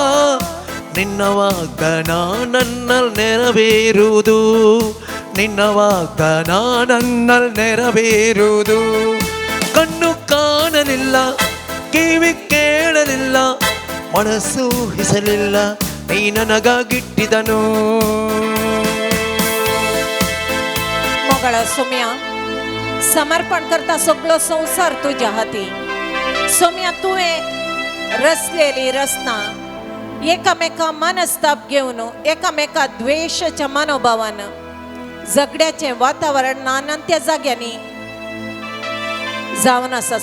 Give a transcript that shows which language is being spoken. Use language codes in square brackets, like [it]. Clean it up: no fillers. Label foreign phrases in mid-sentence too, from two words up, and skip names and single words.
[kn] ನಿನ್ನ ವಾಗ್ದಾನ ನನ್ನಲ್ಲಿ ನೆರವೇರುವುದು, ನಿನ್ನ ವಾಗ್ದಾನ ನನ್ನಲ್ಲಿ ನೆರವೇರುವುದು. ಕಣ್ಣು ಕಾಣಲಿಲ್ಲ, ಕಿವಿ ಕೇಳಲಿಲ್ಲ, ಮನಸ್ಸು ಹಿಸಲಿಲ್ಲ, ನೀ ನನಗಾಗಿಟ್ಟಿದನು. [kok] मोगळा सोम्या समर्पण करता सगळो संसार तुझ्या हाती. सोम्या तुवें रचलेली रचना एकामेका मनस्ताप घेवन, एकामेका द्वेषाच्या मनोभावान झगड्याचे वातावरण नानंत्या जाग्यांनी जावन आसा.